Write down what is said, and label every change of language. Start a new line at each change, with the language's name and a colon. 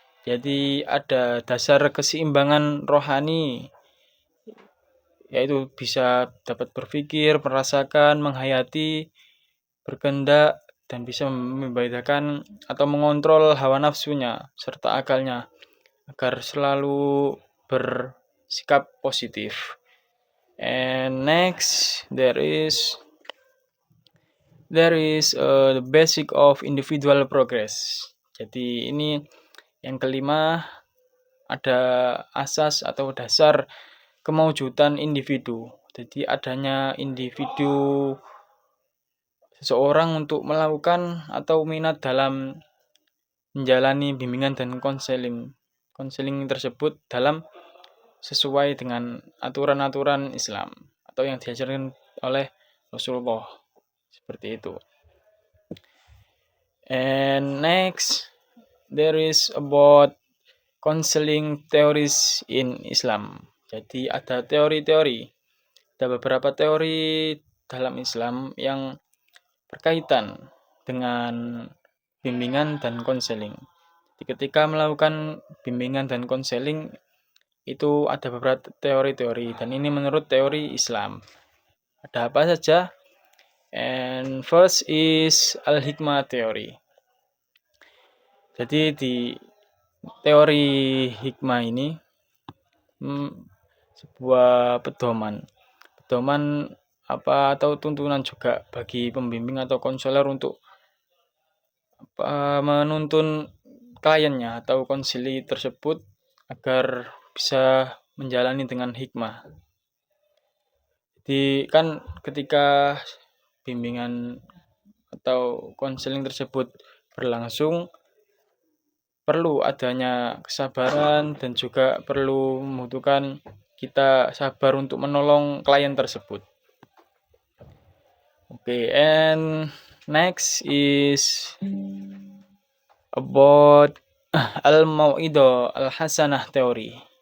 Indonesian: Jadi ada dasar keseimbangan rohani, yaitu bisa dapat berpikir, merasakan, menghayati, berkehendak, dan bisa membedakan atau mengontrol hawa nafsunya serta akalnya agar selalu bersikap positif.
English: And next there is the basic of individual progress.
Indonesian: Jadi ini yang kelima, ada asas atau dasar kemaujudan individu. Jadi adanya individu seseorang untuk melakukan atau minat dalam menjalani bimbingan dan konseling tersebut dalam sesuai dengan aturan-aturan Islam atau yang diajarkan oleh Rasulullah, seperti itu.
English: And next there is about counseling theories in Islam.
Indonesian: Jadi ada teori-teori, ada beberapa teori dalam Islam yang berkaitan dengan bimbingan dan konseling. Jadi ketika melakukan bimbingan dan konseling itu ada beberapa teori-teori dan ini menurut teori Islam. Ada apa saja?
English: And first is al-hikmah theory.
Indonesian: Jadi di teori hikmah ini sebuah pedoman apa atau tuntunan juga bagi pembimbing atau konselor untuk menuntun kliennya atau konsili tersebut agar bisa menjalani dengan hikmah. Jadi kan ketika bimbingan atau konseling tersebut berlangsung perlu adanya kesabaran dan juga perlu membutuhkan kita sabar untuk menolong klien tersebut.
English: Okay, and next is about al-mau'idah al-hasanah theory.